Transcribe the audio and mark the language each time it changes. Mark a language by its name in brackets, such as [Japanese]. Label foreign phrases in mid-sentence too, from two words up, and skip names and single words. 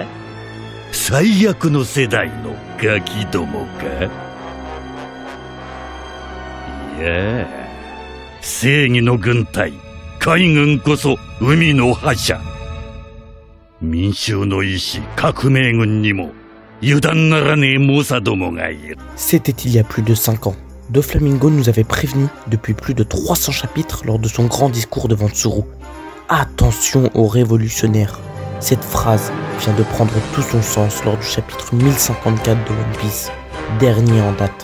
[Japanese] 最悪の世代のガキどもか？いや、正義の軍隊海軍こそ海の覇者。民衆の意志革命軍にも油断ならねえ猛者どもがいる。 [French] C'était il y a plus de 5 ans. Doflamingo nous avait prévenu depuis plus de 300 chapitres lors de son grand discours devant Tsuru. Attention aux révolutionnaires. Cette phrase vient de prendre tout son sens lors du chapitre 1054 de One Piece, dernier en date.